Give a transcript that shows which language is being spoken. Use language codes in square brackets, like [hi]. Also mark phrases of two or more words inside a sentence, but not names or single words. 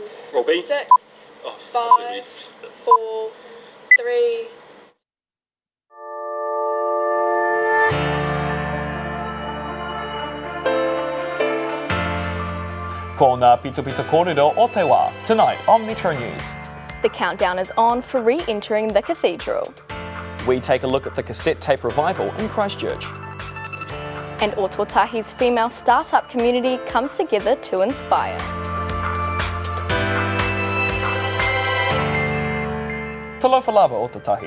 [en] Roll B. 6, 5, 4, 3. [mi] Ko ngā Pito Pito Kōrero o te wā, [en] tonight on Metro News. The countdown is on for re-entering the cathedral. We take a look at the cassette tape revival in Christchurch. And Ōtautahi's female startup community comes together to inspire. [sm] Talofa lava Ōtautahi.